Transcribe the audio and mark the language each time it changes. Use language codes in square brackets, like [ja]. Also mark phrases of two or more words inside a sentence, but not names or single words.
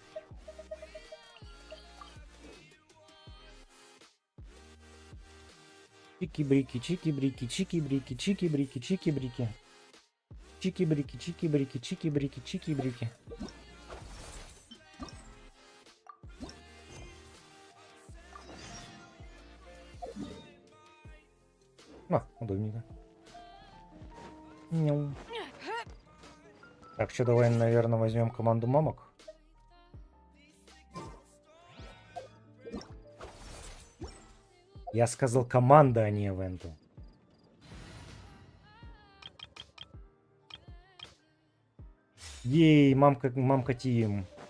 [ru] Чики-брики, чики-брики, чики-брики, чики-брики, чики-брики. Чики-брики, чики-брики, чики-брики, чики-брики. Удобненько. Няу. Так, что, давай, наверное, возьмем команду мамок. Я сказал команда, а не ивенты. Ей, мамка тим.